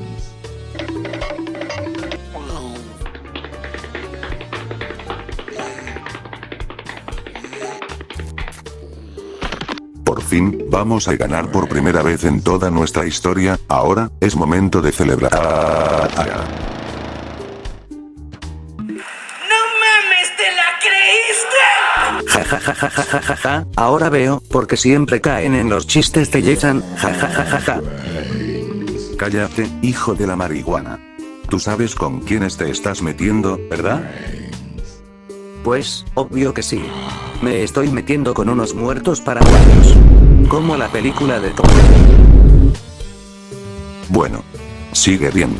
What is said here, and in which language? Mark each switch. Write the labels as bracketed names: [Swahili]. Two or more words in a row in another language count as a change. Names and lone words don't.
[Spanish] Por fin, vamos a ganar por primera vez en toda nuestra historia. Ahora, es momento de celebrar. Ja ja ja ja ja ja ja ja, ahora veo, porque siempre caen en los chistes de Jason, ja ja ja ja ja. Cállate, hijo de la marihuana. Tú sabes con quiénes te estás metiendo, ¿verdad? Pues, obvio que sí. Me estoy metiendo con unos muertos paraguayos. Como la película de Tom. Bueno. Sigue viendo.